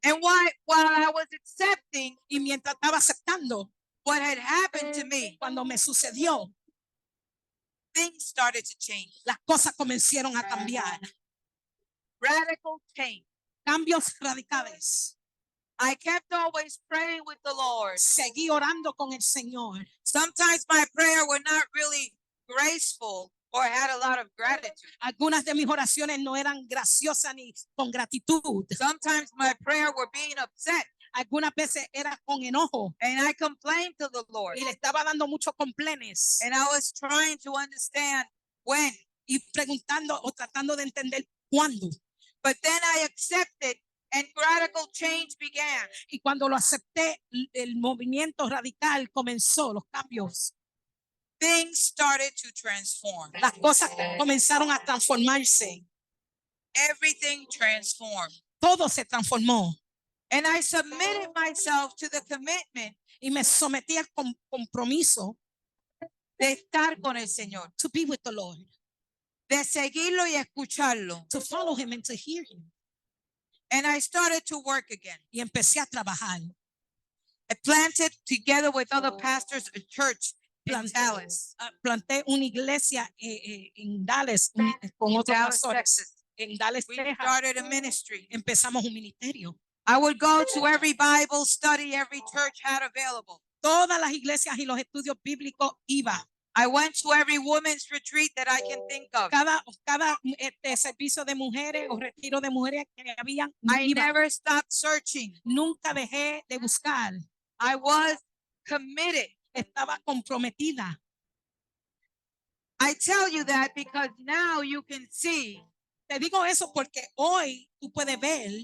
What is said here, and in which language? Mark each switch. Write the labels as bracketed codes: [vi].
[en] And while I was accepting [es] Y mientras estaba aceptando, [en] what had happened to me, [es] cuando me sucedió, [en] things started to change. [es] las cosas comenzaron a cambiar. [en] Radical change. [es] Cambios radicales. [en] I kept always praying with the Lord. [es] Seguí orando con el Señor. [en] Sometimes my prayer were not really graceful or had a lot of gratitude. [es] Algunas de mis oraciones no eran graciosas ni con gratitud. [en] Sometimes my prayer were being upset [es] Algunas veces era con enojo [en] and I complained to the Lord. [es] y le estaba dando muchos complenes [en] And I was trying to understand when. [es] y preguntando o tratando de entender cuándo. [en] But then I accepted and radical change began. [es] Y cuando lo acepté, el movimiento radical comenzó, los cambios. [en] Things started to transform. [es] Las cosas comenzaron a transformarse. [en] everything transformed. [es] Todo se transformó. [en] And I submitted myself to the commitment [es] Y me sometí al compromiso de estar con el Señor, [en] to be with the Lord, [es] de seguirlo y escucharlo. [en] to follow him and to hear him. And I started to work again. [es] Y empecé a trabajar. [en] I planted together with other pastors a church in Dallas, [es] Planté una iglesia en Dallas con otros [en] Dallas, [es] pastores. [en] Texas. [es] En Dallas, [en] We [es] Texas, [en] started a ministry. [es] empezamos un ministerio. [en] I would go to every Bible study every church had available. [es] Todas las iglesias y los estudios bíblicos iba. [en] I went to every women's retreat that I can think of. [es] Cada servicio de mujeres o retiro de mujeres que habían, [en] I [es] iba. [en] never stopped searching. [es] Nunca dejé de buscar. [en] I was committed. [es] Estaba comprometida. [en] I tell you that because now you can see. [es] Te digo eso porque hoy tú puedes ver,